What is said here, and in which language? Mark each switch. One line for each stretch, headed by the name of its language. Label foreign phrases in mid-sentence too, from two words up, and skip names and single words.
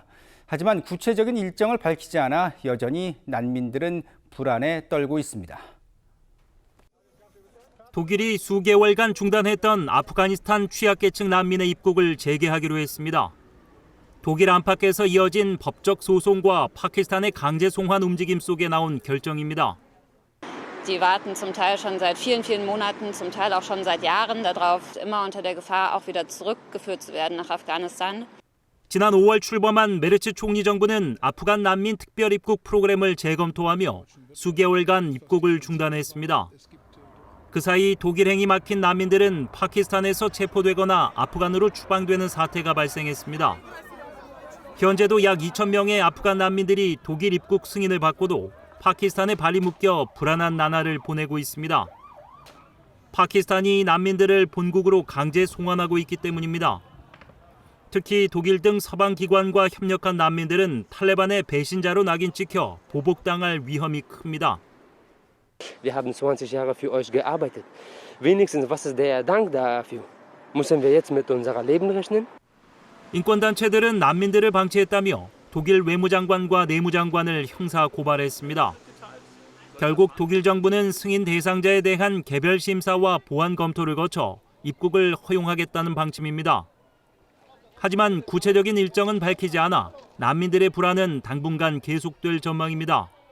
Korean: 하지만 구체적인 일정을 밝히지 않아 여전히 난민들은 불안에 떨고 있습니다. 독일이 수개월간 중단했던 아프가니스탄 취약계층 난민의 입국을 재개하기로 했습니다. 독일 안팎에서 이어진 법적 소송과 파키스탄의 강제 송환 움직임 속에 나온 결정입니다.
German: Die warten zum Teil schon seit vielen, vielen Monaten, zum Teil auch schon seit Jahren darauf, immer unter der Gefahr, auch wieder zurückgeführt zu werden nach Afghanistan.
Korean: 지난 5월 출범한 메르츠 총리 정부는 아프간 난민 특별 입국 프로그램을 재검토하며 수개월간 입국을 중단했습니다. 그 사이 독일행이 막힌 난민들은 파키스탄에서 체포되거나 아프간으로 추방되는 사태가 발생했습니다. 현재도 약 2,000명의 아프간 난민들이 독일 입국 승인을 받고도 파키스탄에 발이 묶여 불안한 나날을 보내고 있습니다. 파키스탄이 난민들을 본국으로 강제 송환하고 있기 때문입니다. 특히 독일 등 서방 기관과 협력한 난민들은 탈레반의 배신자로 낙인 찍혀 보복당할 위험이 큽니다.
German: Wir haben 20 Jahre für euch gearbeitet. Wenigstens, was ist der Dank dafür? Müssen wir jetzt mit unserem Leben rechnen?
Korean: 인권단체들은 난민들을 방치했다며 독일 외무장관과 내무장관을 형사 고발했습니다. 결국 독일 정부는 승인 대상자에 대한 개별 심사와 보안 검토를 거쳐 입국을 허용하겠다는 방침입니다. 하지만 구체적인 일정은 밝히지 않아 난민들의 불안은 당분간 계속될 전망입니다.